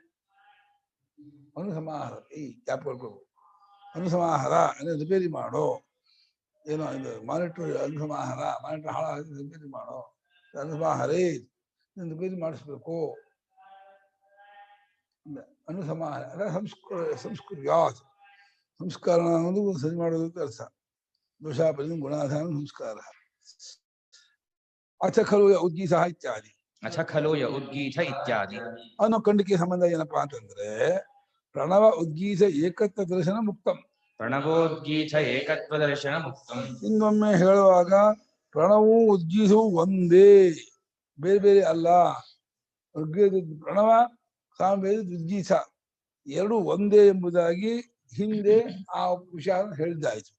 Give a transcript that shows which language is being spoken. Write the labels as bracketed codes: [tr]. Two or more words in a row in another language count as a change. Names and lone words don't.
[kn] ಅನುಸಮಾಹಾರತಿ ಜ್ಞಾಪಕ ಅನುಸಮಾಹಾರ ಅಂದ್ರೆ ರಿಪೇರಿ ಮಾಡೋ, ಏನೋ ಇದು ಮಾನಿಟರ್ ಅನುಸಮಾಹಾರ ಮಾನಿಟರ್ ಹಾಳಾಗಿ ರಿಪೇರಿ ಮಾಡೋ, ಅನುಸಮಾಹಾರೇ ರಿಪೇರಿ ಮಾಡಿಸ್ಬೇಕು. ಅನುಸಮಾಹಾರ ಅದ ಸಂಸ್ಕೃತ ಸಂಸ್ಕಾರ ಅನ್ನೋದು ಸರಿ ಮಾಡೋದು ಅಂತ ಅರ್ಥ. [sa] ದೋಷಾಪರಿ ಗುಣಾಧಾನ ಸಂಸ್ಕಾರ. ಅಥ ಖಲು ಉದ್ಗೀತ ಇತ್ಯಾದಿ. ಅಥ ಖಲು ಯ ಉದ್ಗೀತ ಇತ್ಯಾದಿ [kn] ಅನ್ನೋ ಖಂಡಿಕೆ ಸಂಬಂಧ ಏನಪ್ಪಾ ಅಂತಂದ್ರೆ [sa] ಪ್ರಣವ ಉದ್ಗೀತ ಏಕತ್ವ ದರ್ಶನ ಮುಕ್ತಂ. ಪ್ರಣವೋದ್ಗೀತ ಏಕತ್ವ ದರ್ಶನ ಮುಕ್ತಂ. ಇನ್ನೊಮ್ಮೆ [kn] ಹೇಳುವಾಗ ಪ್ರಣವೂ ಉದ್ಗೀತವು ಒಂದೇ, ಬೇರೆ ಬೇರೆ ಅಲ್ಲ. ಋಗ್ವೇದ ಪ್ರಣವ ಸಾಮವೇದ ಉದ್ಗೀತ ಎರಡು ಒಂದೇ ಎಂಬುದಾಗಿ ಹಿಂದೆ ಆ ವಿಷಯ ಹೇಳಿದ್ದಾಯ್ತು.